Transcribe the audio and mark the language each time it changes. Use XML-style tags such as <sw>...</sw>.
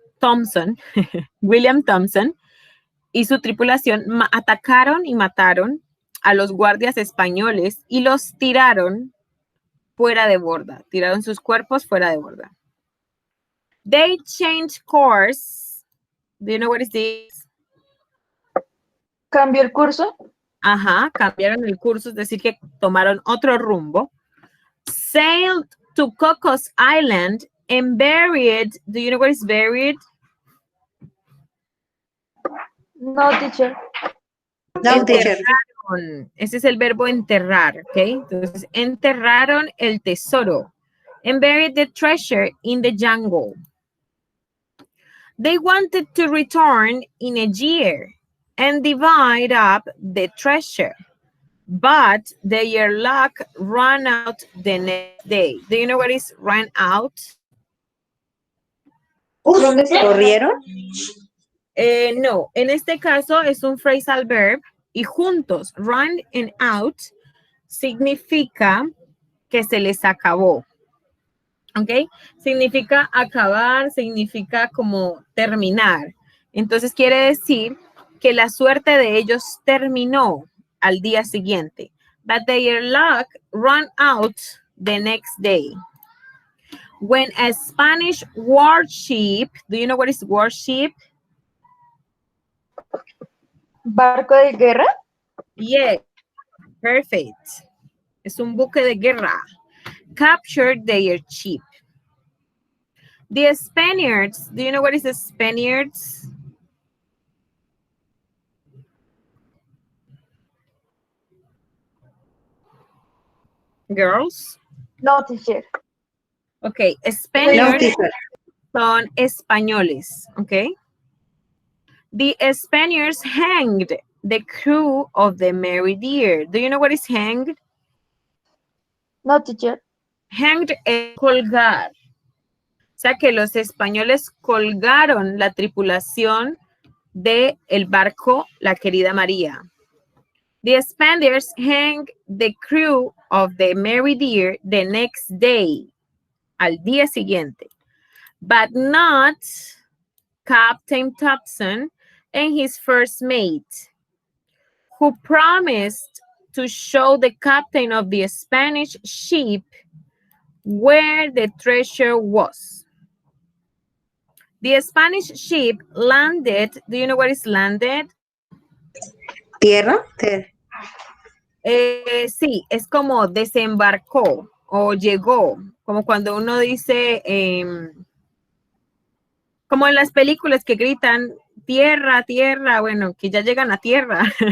<es>Thompson, William Thompson, y su tripulación atacaron y mataron a los guardias españoles y los tiraron fuera de borda, tiraron sus cuerpos fuera de borda.</es> <en>They changed course. Do you know what is this?</en> <es>¿Cambió el curso? Ajá, cambiaron el curso, es decir, que tomaron otro rumbo.</es> <en>Sailed to Cocos Island and buried. Do you know what is buried? No, teacher. No, teacher.</en> <es>Enterraron. Ese es el verbo enterrar, ¿ok? Entonces, enterraron el tesoro.</es> <en>And buried the treasure in the jungle. They wanted to return in a year and divide up the treasure. But their luck ran out the next day. Do you know what is run out?</en> <es>¿Corrieron? No, en este caso es un phrasal verb y juntos, run and out, significa que se les acabó. ¿Ok? Significa acabar, significa como terminar. Entonces quiere decir que la suerte de ellos terminó al día siguiente.</es> <en>But their luck ran out the next day. When a Spanish warship, do you know what is warship?</en> <es>¿Barco de guerra?</es> <en>Yes, perfect.</en> <es>Es un buque de guerra.</es> <en>Captured their ship. The Spaniards, do you know what is the Spaniards? Girls. No, teacher. Ok, No, Spaniards teacher.</en> <es>son españoles, ok.</es> <en>The Spaniards hanged the crew of the Mary Dear. Do you know what is hanged? No, teacher.</en> <es>Hanged es colgar. O sea que los españoles colgaron la tripulación de el barco La Querida María.</es> <en>The Spaniards hanged the crew of the Mary Dear the next day,</en> <es>al día siguiente,</es> <en>but not Captain Thompson and his first mate, who promised to show the captain of the Spanish ship where the treasure was. The Spanish ship landed. Do you know what is landed?</en> <es>¿Tierra? Sí, es como desembarcó o llegó, como cuando uno dice, como en las películas que gritan tierra, tierra, bueno, que ya llegan a tierra.</es>